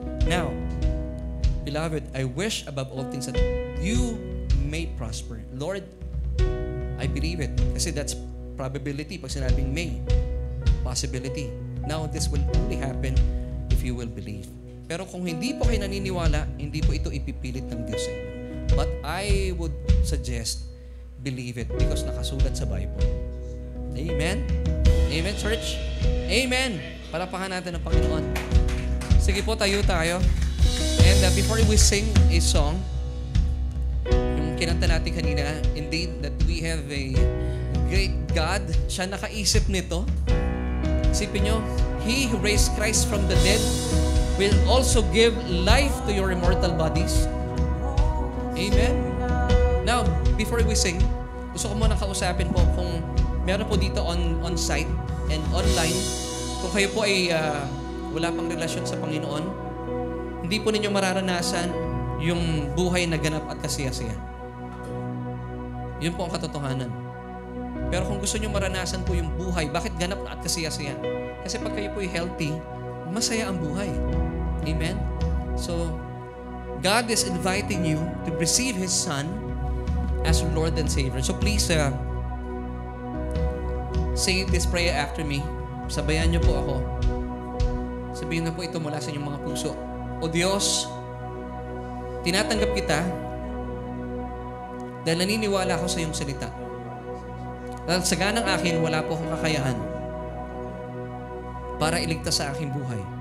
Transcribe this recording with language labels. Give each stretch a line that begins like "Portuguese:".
English: Now, beloved, I wish above all things that you may prosper. Lord, I believe it.
Filipino: Kasi
English: that's probability. Pag sinabing may, possibility. Now, this will only happen if you will believe.
Filipino: Pero kung hindi po kayo naniniwala, hindi po ito ipipilit ng Diyos sa inyo.
English: But I would suggest, believe it because
Filipino: nakasulat sa Bible.
English: Amen? Amen, church? Amen!
Filipino: Palapakan natin ang Panginoon. Sige po, tayo.
English: And before we sing a song, yung kinanta natin kanina, indeed, that we have a great God.
Filipino: Siya nakaisip nito. Isipin nyo,
English: He who raised Christ from the dead will also give life to your immortal bodies.
Filipino: Amen? Now, before we sing, gusto ko muna kausapin po kung meron po dito on-site and online, kung kayo po ay wala pang relasyon sa Panginoon, hindi po ninyo mararanasan yung buhay na ganap at kasiyasiya. Yun po ang katotohanan. Pero kung gusto nyo maranasan po yung buhay, bakit ganap at kasiyasiya? Kasi pag kayo po ay healthy, masaya ang buhay.
English: Amen? So, God is inviting you to receive His Son as your Lord and Savior. So please, say this prayer after me.
Filipino: Sabayan niyo po ako. Sabihin na po ito mula sa inyong mga puso. O Diyos, tinatanggap kita dahil naniniwala ako sa iyong salita. Dahil sa ganang akin, wala po akong kakayahan para iligtas sa aking buhay.